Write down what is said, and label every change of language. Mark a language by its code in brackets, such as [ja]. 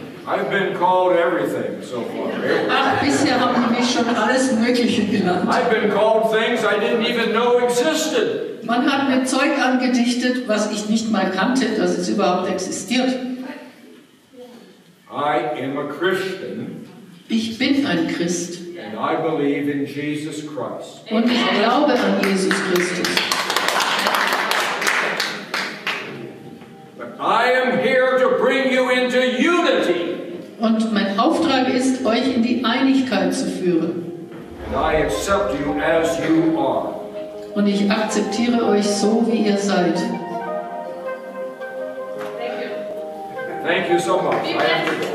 [en] I've been called everything so far. [de] Ach, bisher haben die mich schon alles Mögliche genannt. [en] I've been called things I didn't even know existed. [de] Man hat mir Zeug angedichtet, was ich nicht mal kannte, dass es überhaupt existiert. [en] I am a Christian. [de] Ich bin ein Christ. [en] And I believe in Jesus Christ. [de] Und ich glaube an Jesus Christus. [en] But I am here to bring you into unity. [de] Und mein Auftrag ist, euch in die Einigkeit zu führen. [en] And I accept you as you are. [de] Und ich akzeptiere euch so, wie ihr seid. [en] Thank you so much. I have to go.